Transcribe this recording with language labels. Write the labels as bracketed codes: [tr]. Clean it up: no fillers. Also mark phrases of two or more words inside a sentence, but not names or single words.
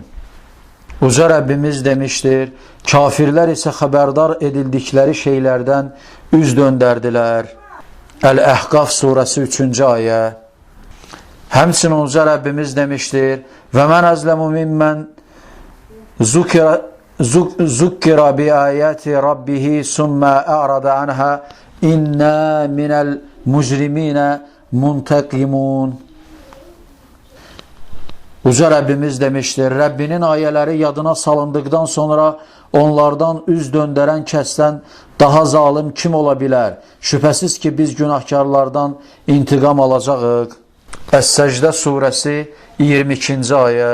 [az] Uca Rəbbimiz demişdir, kafirlər isə xəbərdar edildikləri şeylərdən üz döndərdilər. Əl-Əhqaf surəsi 3-cü ayə. Həmçinin uca Rəbbimiz demişdir: [ar] "و من أظلم ممن ذكر بآيات ربه ثم أعرض عنها إنا من المجرمين منتقمون." [az] Uca Rəbbimiz demişdir: Rəbbinin ayələri yadına salındıqdan sonra onlardan üz döndərən kəsdən daha zalim kim ola bilər? Şübhəsiz ki, biz günahkarlardan intiqam alacağıq. Əs-Səcdə surəsi 22-ci ayə.